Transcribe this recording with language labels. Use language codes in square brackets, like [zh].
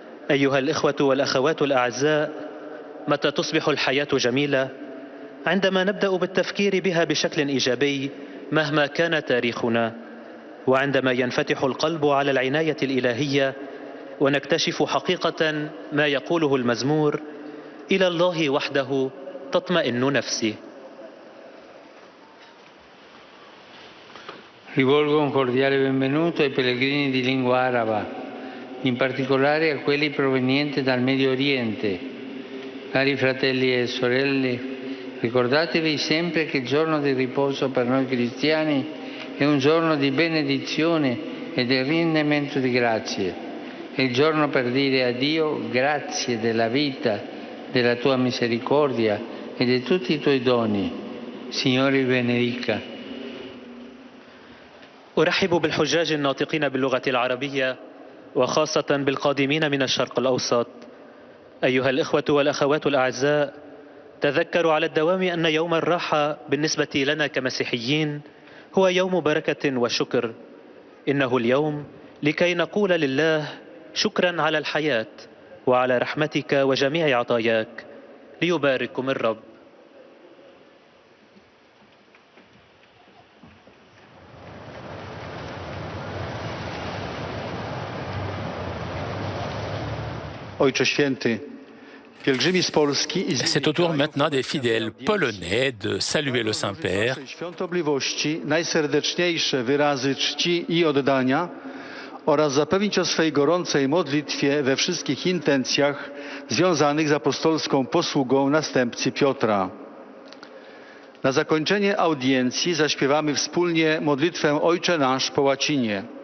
[ar] أيها الإخوة والأخوات الأعزاء، متى تصبح الحياة جميلة؟ عندما نبدأ بالتفكير بها بشكل إيجابي مهما كان تاريخنا، وعندما ينفتح القلب على العناية الإلهية ونكتشف حقيقة ما يقوله المزمور: إلى الله وحده تطمئن نفسي. [it] Rivolgo un cordiale benvenuto ai pellegrini di lingua araba, in particolare a quelli provenienti dal Medio Oriente. Cari fratelli e sorelle, ricordatevi sempre che il giorno di riposo per noi cristiani è un giorno di benedizione e di rendimento di grazie. È il giorno per dire a Dio grazie della vita, della tua misericordia e di tutti i tuoi doni. Signore vi benedica. [ar] أرحب بالحجاج الناطقين باللغة العربية وخاصة بالقادمين من الشرق الأوسط. أيها الإخوة والأخوات الأعزاء، تذكروا على الدوام أن يوم الراحة بالنسبة لنا كمسيحيين هو يوم بركة وشكر. إنه اليوم لكي نقول لله شكرا على الحياة وعلى رحمتك وجميع عطاياك. ليبارككم الرب. [pl] Ojcze Święty, pielgrzymi z Polski i z [fr] C'est au tour maintenant des fidèles polonais de saluer le Saint-Père. [pl] Waszej świątobliwości najserdeczniejsze wyrazy czci i oddania oraz zapewnić o swej gorącej modlitwie we wszystkich intencjach związanych z apostolską posługą następcy Piotra. Na zakończenie audiencji zaśpiewamy wspólnie modlitwę Ojcze Nasz po łacinie.